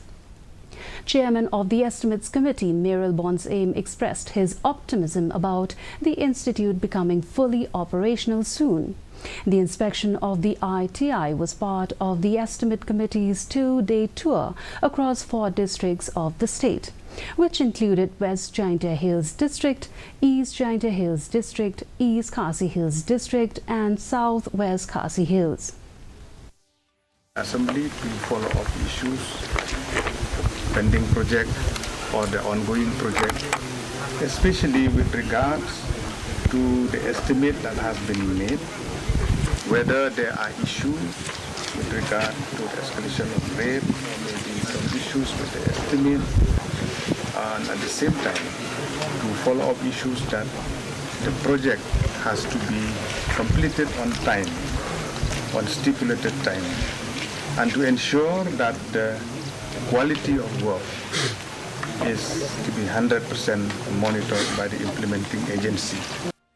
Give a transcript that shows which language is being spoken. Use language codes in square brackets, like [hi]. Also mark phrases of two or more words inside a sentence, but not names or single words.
[en] Chairman of the Estimates Committee, Meral Bon's Aim, expressed his optimism about the institute becoming fully operational soon. The inspection of the ITI was part of the Estimate Committee's two-day tour across 4 districts of the state, which included West Jaintia Hills District, East Jaintia Hills District, East Khasi Hills District and Southwest Khasi Hills. Assembly to follow up issues, pending project or the ongoing project, especially with regards to the estimate that has been made, whether there are issues with regard to the escalation of rate or maybe some issues with the estimate, and at the same time to follow up issues that the project has to be completed on time, on stipulated time, and to ensure that the quality of work is to be 100% monitored by the implementing agency.